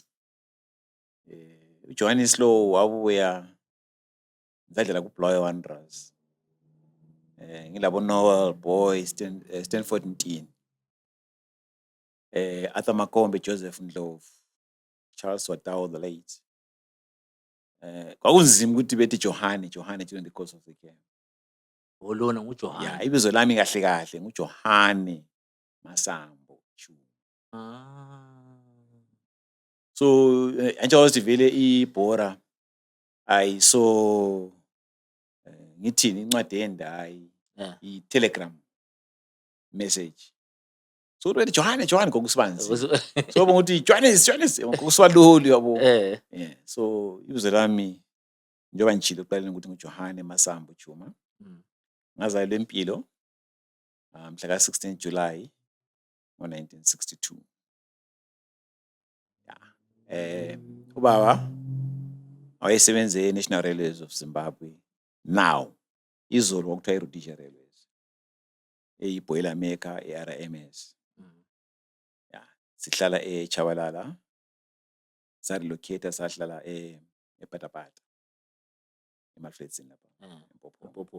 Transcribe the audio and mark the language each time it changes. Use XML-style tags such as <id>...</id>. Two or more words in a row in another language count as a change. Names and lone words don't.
<nd>uJohannes lo wabuya ngadlala kuBlair Wanderers. Ngilabo Noel Boy, Stanford Ntini. Arthur Makombe, Joseph Ndlovu, Charles Watau</nd> <en>the late.</en> <nd>Kwakunzima ukuthi bethi Johane</nd> <en>during the course of the game.</en> <nd>Olona Yeah, nguJohane. ibizo lami kahle kahle nguJohane Masambo Chuma. So njengoba vele ibhora ayiso ngithini incwadi yendayi Yeah. i-</nd> <en>telegram message.</en> <nd>So uthi Johane ngokusibanzi. So bonga ukuthi Johannes ngokusibalulu yabo. Yeah, so ibizo lami njengoba ngitshilo ekuqaleni ukuthi nguJohane Masambo Chuma. Ngazalelwa eMpilo mhla ka-16 July ngo-1962. Yeah. Ubaba wayesebenze e-National Railways of Zimbabwe. Now izolo kwakuthiwa i-Rhodesia Railways eyi-</nd> <en>boiler maker</en> <nd>e-RMS. Yeah, sihlala eChabalala, sarelocate sahlala ePatapata eMalfredson lapha eMpophoma.</nd>